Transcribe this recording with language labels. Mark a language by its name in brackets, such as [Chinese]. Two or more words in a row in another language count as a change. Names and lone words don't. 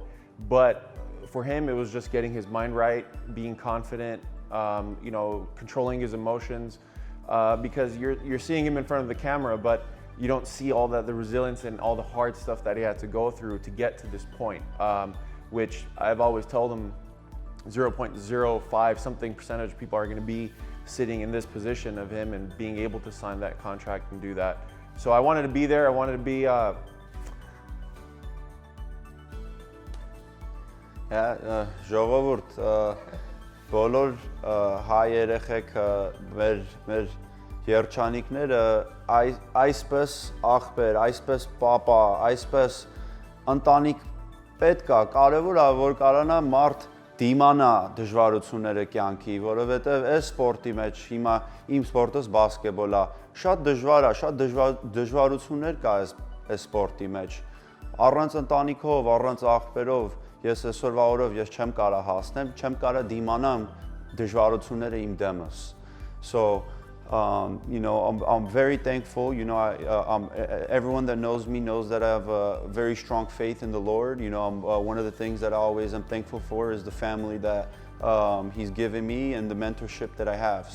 [English] But for him, it was just getting his mind right, being confident, you know, controlling his emotions, because you're seeing him in front of the camera, but you don't see all the resilience and all the hard stuff that he had to go through to get to this point, which I've always told him 0.05 something percentage of people are going to be sitting in this position of him and being able to sign that contract and do that. So I wanted to be there. I wanted to be [Armenian] ժողովուրդ, բոլոր հայ երեխեք մեր երջանիկները այսպես աղբեր, այսպես պապա, այսպես ընտանիք պետք է, կարևոր է որ կարողանա մարդ դիմանա դժվարությունները կյանքի, որովհետև այս սպորտի մեջ հիմա իմ սպորտս բասկետբոլ է, շատ դժվար է, շատ դժվարություններ կա այս սպորտի մեջ, առանց ընտանիքով, առանց աղբերով ես այսօրվա օրով ես չեմ կարող հասնեմ, չեմ կարող դիմանամ դժվարությունները իմ դեմս. [English] So you know, I'm very thankful. You know, everyone that knows me knows that I have a very strong faith in the Lord. You know, one of the things that I always am thankful for is the family that He's given me and the mentorship that I have.